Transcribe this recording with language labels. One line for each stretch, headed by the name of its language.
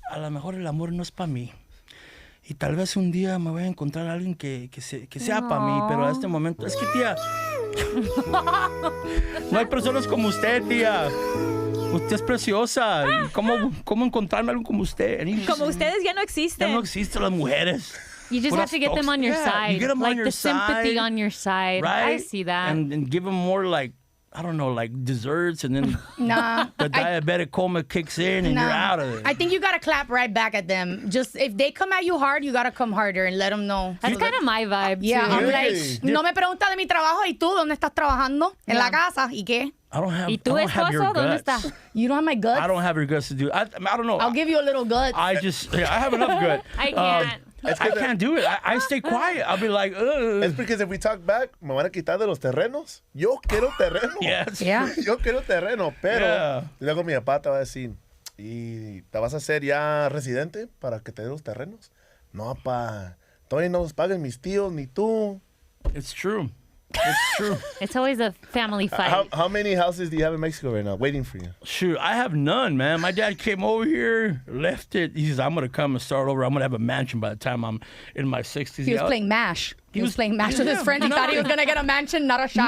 Spanish: A lo mejor el amor no es para mí. Y tal vez un día me voy a encontrar a alguien que sea para mí, pero a este momento es que, tía, no hay personas como usted, tía. Usted es preciosa. ¿Y cómo encontrarme algo como usted? Como ustedes ya no existen. Ya no existen las mujeres.
English: You just have to get them on your side. You get them like on your the side, sympathy on your side. Right? I see that. And give them more like, I don't know, like desserts, and then nah, the diabetic coma kicks in, and you're out of it. I think you gotta clap right back at them. Just if they come at you hard, you gotta come harder and let them know. That's kind of my vibe. Yeah, too. I'm like,
Spanish: no me pregunta de mi trabajo. ¿Y tú dónde estás trabajando? En la casa. ¿Y qué?
English: I don't have.
Spanish: ¿Y tú, esposo, dónde estás?
English: You don't have my guts. I don't have your guts to do. I don't know. I'll give you a little guts. I have enough gut. I can't. I can't do it. I stay quiet. I'll be like, ugh. It's because if we talk back,
Spanish: me van a quitar de los terrenos. Yo quiero terreno.
English: Yes. Yeah.
Spanish: Yo quiero terreno, pero luego mi papá te va a decir, ¿y te vas a hacer ya residente para que te den los terrenos? No, papá. Todavía no los paguen mis tíos ni tú.
English: It's true. It's true. It's always a family fight. How many houses do you have in Mexico right now waiting for you? Shoot, I have none, man. My dad came over here, left it. He says, I'm going to come and start over. I'm going to have a mansion by the time I'm in my 60s. He was playing MASH. He was playing MASH with his friend. He thought he was going to get a mansion, not a shack.